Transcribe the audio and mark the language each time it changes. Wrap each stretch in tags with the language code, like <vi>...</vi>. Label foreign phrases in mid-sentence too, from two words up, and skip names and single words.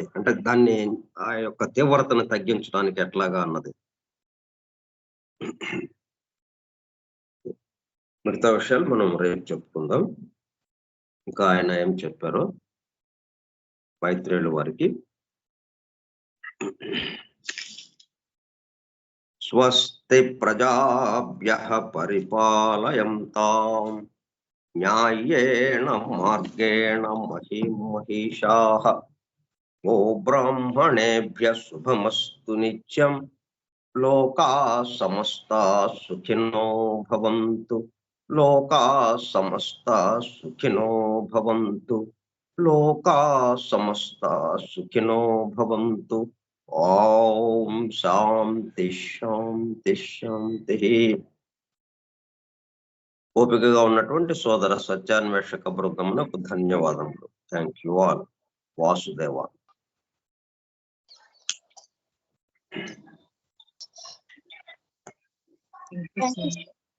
<te>అంటే దాన్ని ఆ యొక్క తీవ్రతను తగ్గించడానికి ఎట్లాగా అన్నది. మిగతా విషయాలు మనం రేపు చెప్పుకుందాం. ఇంకా ఆయన ఏం చెప్పారో మైత్రేయుల వారికి.</te> <sa>స్వస్తి ప్రజాభ్యః పరిపాలయంతాం న్యాయేన మార్గేణ మహిం మహిషాః. ఓ బ్రాహ్మణేభ్యః శుభమస్తు నిత్యం. లోకాః సమస్తాః సుఖినో భవంతు. లోకాః సమస్తాః సుఖినో భవంతు. లోకాః సమస్తాః సుఖినో భవంతు. ఓం శాంతి శాంతి శాంతి.</sa> <te>ఓపికగా ఉన్నటువంటి సోదర సత్యాన్వేషక బృందమునకు ధన్యవాదములు.</te> <en>thank you all. వాసుదేవ. Thank you, sir.</en>